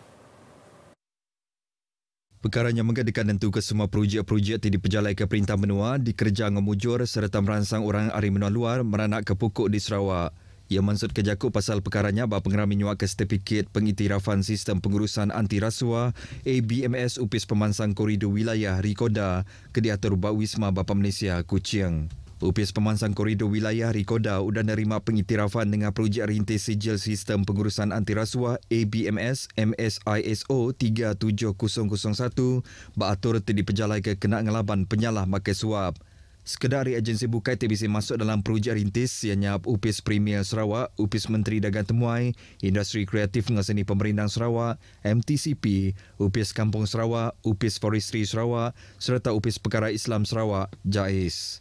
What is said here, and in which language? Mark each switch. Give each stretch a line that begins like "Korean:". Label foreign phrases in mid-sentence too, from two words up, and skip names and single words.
Iban: Perkaranya mengadakan tentu ke semua projek-projek dipejalai ke perintah menua dikerja ngau mujur serta merangsang orang ari menua luar meranak ke pokok di Sarawak. Ia maksud kejakut pasal perkaranya bahawa pengerami nyuak ke sertifikat pengiktirafan sistem pengurusan anti rasuah ABMS Upis Pemansang Koridor Wilayah Rikoda ke diatur Bak Wisma Bapa Malaysia Kuching. Upis Pemansang Koridor Wilayah Rikoda sudah menerima pengiktirafan dengan projek rintis sijil sistem pengurusan anti rasuah ABMS MSISO 37001 bak atur dipejalai ke kena ngelaban penyalah makai suap. Sekedari agensi bukai TBC masuk dalam projek rintis ianya Upis Premier Sarawak, Upis Menteri Dagang Temuai, Industri Kreatif dengan Seni Pemerintah Sarawak, MTCP, Upis Kampung Sarawak, Upis Forestry Sarawak serta Upis Perkara Islam Sarawak, JAIS.